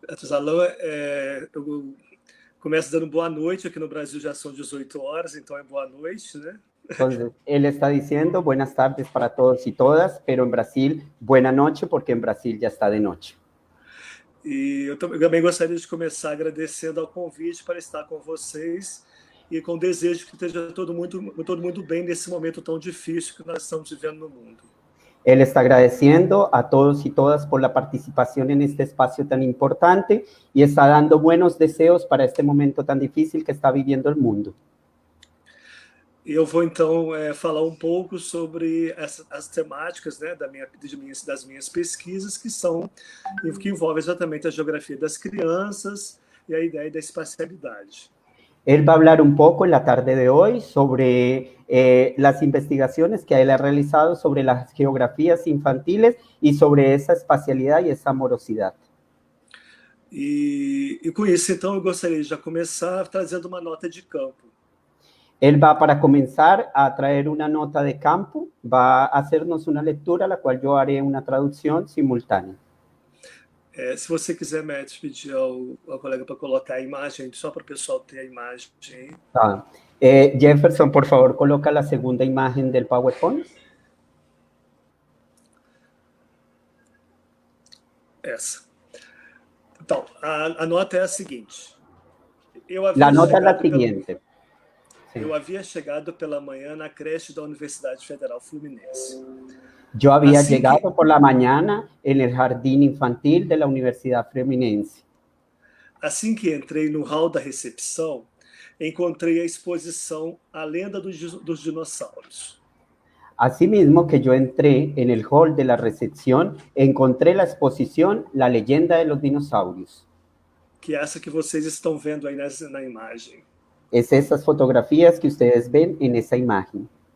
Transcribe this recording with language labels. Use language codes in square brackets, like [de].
[pt] Alô, eu começo dando boa noite. Aqui no Brasil já são 18 horas, então é boa noite, né? [es] Entonces, él está diciendo buenas tardes para todos y todas, pero en Brasil, buena noche, porque en Brasil ya está de noche. [pt] E eu também gostaria de começar agradecendo ao convite para estar com vocês e com o desejo que esteja todo mundo bem nesse momento tão difícil que nós estamos vivendo no mundo. [es] Él está agradeciendo a todos y todas por la participación en este espacio tan importante y está dando buenos deseos para este momento tan difícil que está viviendo el mundo. [pt] E eu vou, então, falar um pouco sobre as temáticas, né, das minhas pesquisas, que envolvem exatamente a geografia das crianças e a ideia da espacialidade. [es] Él va a hablar un poco en la tarde de hoy sobre las investigaciones que él ha realizado sobre las geografías infantiles y sobre esa espacialidad y esa amorosidad. [pt] E com isso, então, eu gostaria de já começar trazendo uma nota de campo. [es] Él va, para comenzar, a traer una nota de campo, va a hacernos una lectura, la cual yo haré una traducción simultánea. [pt] Se você quiser, Matt, pedir ao colega para colocar a imagem, só para o pessoal ter a imagem. Ah. [es] Jefferson, por favor, coloca la segunda imagen del PowerPoint. [pt] Essa. Então, a nota é a seguinte. [es] La nota es la siguiente. [pt] Eu havia chegado pela manhã na creche da Universidade Federal Fluminense. [es] Yo había [pt] Assim que, [es] llegado por la mañana en el jardín infantil de la Universidad Fluminense. [pt] assim que entrei no hall da recepção, encontrei a exposição A Lenda dos Dinossauros. [es] Asimismo que yo entré en el hall de la recepción, encontré la exposición La leyenda de los dinosaurios. [pt] Que é essa que vocês estão vendo aí na imagem. [es] Es esas fotografías que ustedes ven en esa imagen.